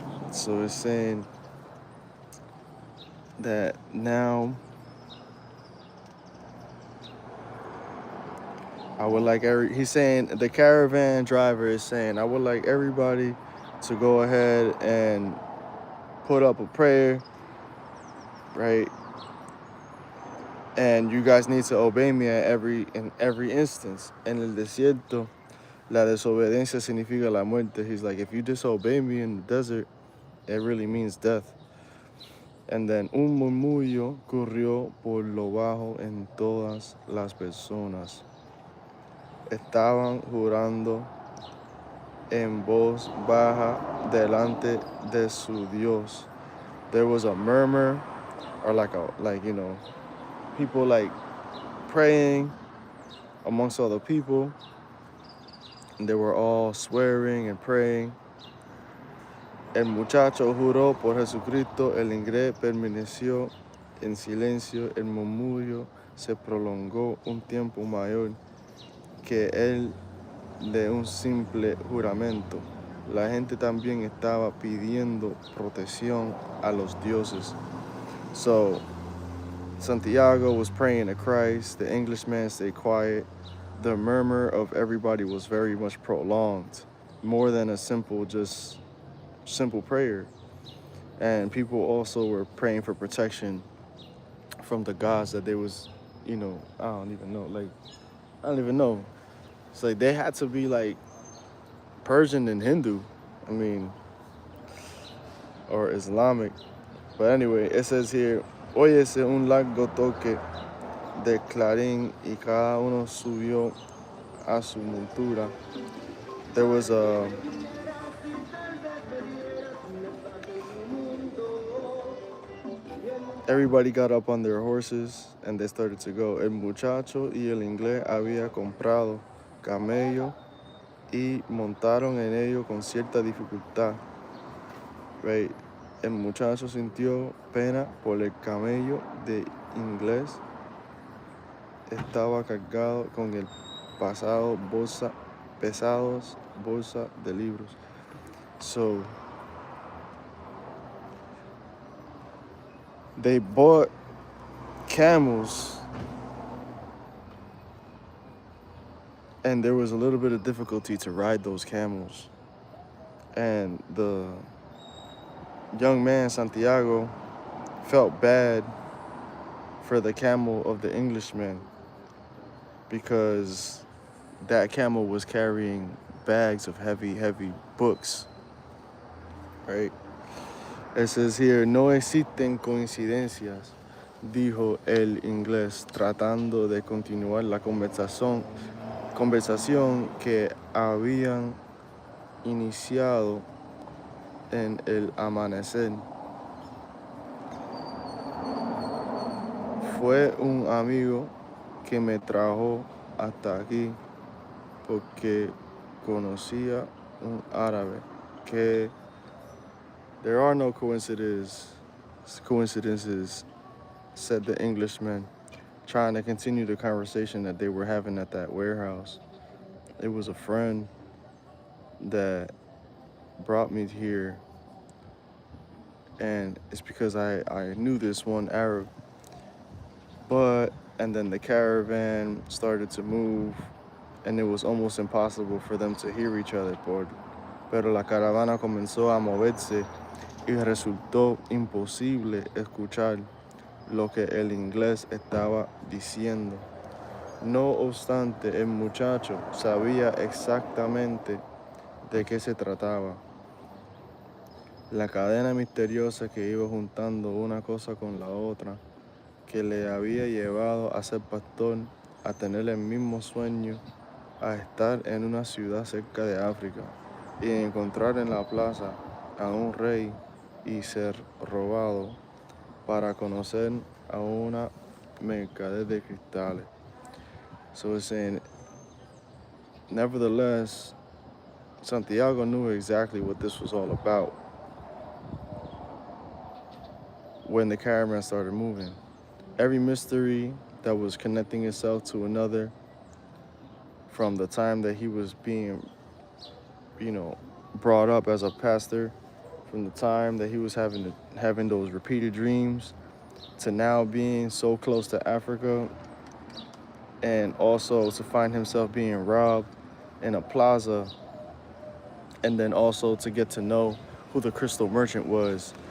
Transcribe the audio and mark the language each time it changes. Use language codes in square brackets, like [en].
[en] So it's saying that now I would like he's saying, the caravan driver is saying, I would like everybody to go ahead and put up a prayer, right? And you guys need to obey me in every instance. [es] En el desierto, la desobediencia significa la muerte. [en] He's like, if you disobey me in the desert, it really means death. And then [es] un murmullo corrió por lo bajo en todas las personas. Estaban jurando en voz baja delante de su Dios. [en] There was a murmur, or people like praying amongst other people. And they were all swearing and praying. [es] El muchacho juró por Jesucristo, el inglés permaneció en silencio, el murmullo se prolongó un tiempo mayor que el de un simple juramento. La gente también estaba pidiendo protección a los dioses. [en] So, Santiago was praying to Christ, the Englishman stayed quiet. The murmur of everybody was very much prolonged, more than a simple prayer. And people also were praying for protection from the gods that they was, I don't even know. It's like they had to be like Persian and Hindu, or Islamic. But anyway, it says here, [es] óyese un largo toque de clarín y cada uno subió a su montura. [en] There was everybody got up on their horses and they started to go. [es] El muchacho y el inglés había comprado camello y montaron en ello con cierta dificultad. [en] Right? [es] El muchacho sintió pena por el camello de inglés. Estaba cargado con el pesados bolsa de libros. [en] So they bought camels, and there was a little bit of difficulty to ride those camels. And the young man, Santiago, felt bad for the camel of the Englishman because that camel was carrying bags of heavy, heavy books, right? It says here, [es] no existen coincidencias, dijo el inglés, tratando de continuar la conversación que habían iniciado en el amanecer. Fue un amigo que me trajo hasta aquí porque conocía un árabe que [en] there are no coincidences, said the Englishman, trying to continue the conversation that they were having at that warehouse. It was a friend that brought me here, and it's because I knew this one Arab. And then the caravan started to move, and it was almost impossible for them to hear each other. [es] Pero la caravana comenzó a moverse y resultó imposible escuchar lo que el inglés estaba diciendo. No obstante, el muchacho sabía exactamente de qué se trataba. La cadena misteriosa que iba juntando una cosa con la otra, que le había llevado a ser pastor a tener el mismo sueño, a estar en una ciudad cerca de África y encontrar en la plaza a un rey y ser robado para conocer a una mercader de cristales. [en] So it's saying, nevertheless, Santiago knew exactly what this was all about when the caravan started moving. Every mystery that was connecting itself to another from the time that he was being, brought up as a pastor, from the time that he was having those repeated dreams, to now being so close to Africa, and also to find himself being robbed in a plaza, and then also to get to know who the crystal merchant was.